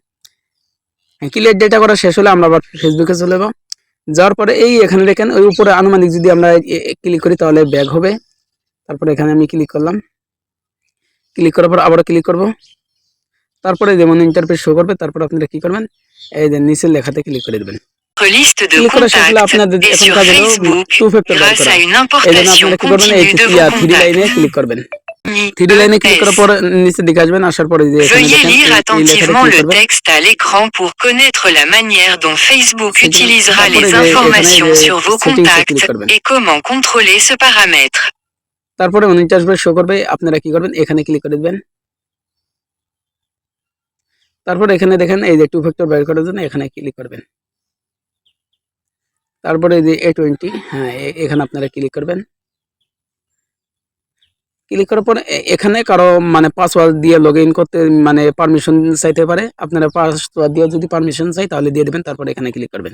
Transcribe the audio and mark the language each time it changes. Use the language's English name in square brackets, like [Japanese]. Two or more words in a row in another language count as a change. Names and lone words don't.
[Bangla] ক্লিয়ার ডেটা করা শেষ হলে আমরা আবার ফেসবুকে চলে যাব। যাওয়ার পরে এই এখানে দেখেন ওই উপরে আনুমানিক যদি আমরা ক্লিক করি তাহলে ব্যাক হবে। তারপরে এখানে আমি ক্লিক করলাম, ক্লিক করার পর আবার ক্লিক করব। তারপরে যেমন ইন্টারফেস শো করবে, তারপর আপনারা কি করবেন, এই যে নিচের লেখাতে ক্লিক করে দেবেন। [French] Liste de contacts et sur Facebook grâce à une importation continue de vos contacts. [Bangla] লাইনে ক্লিক করার পর নিচে দিকে আসবেন, আসার পরে যে এখানে [French] Veuillez [Bangla] দেখেন [French] lire [Bangla] এই [French] attentivement [Bangla] লেখাটা [French] le [Bangla] ক্লিক করবেন। [French] texte à l'écran pour connaître la manière dont Facebook utilisera [Bangla] তারপরে [French] les [Bangla] যে [French] informations [Bangla] এখানে [French] sur vos [Bangla] সেটিংসে [French] contacts [Bangla] ক্লিক করবেন। [French] et comment contrôler ce paramètre. [Bangla] তারপরে 49 বার শো করবে, আপনারা কি করবেন, এখানে ক্লিক করে দিবেন। তারপর এখানে দেখেন এই যে 2 ফ্যাক্টর বের করার জন্য এখানে ক্লিক করবেন। তারপরে এই যে A20, হ্যাঁ এখানে আপনারা ক্লিক করবেন। ক্লিক করার পর এখানে কারো মানে পাসওয়ার্ড দিয়ে লগইন করতে মানে পারমিশন চাইতে পারে, আপনারা পাসওয়ার্ড দিয়ে যদি পারমিশন চাই তাহলে দিয়ে দেবেন, তারপরে এখানে ক্লিক করবেন।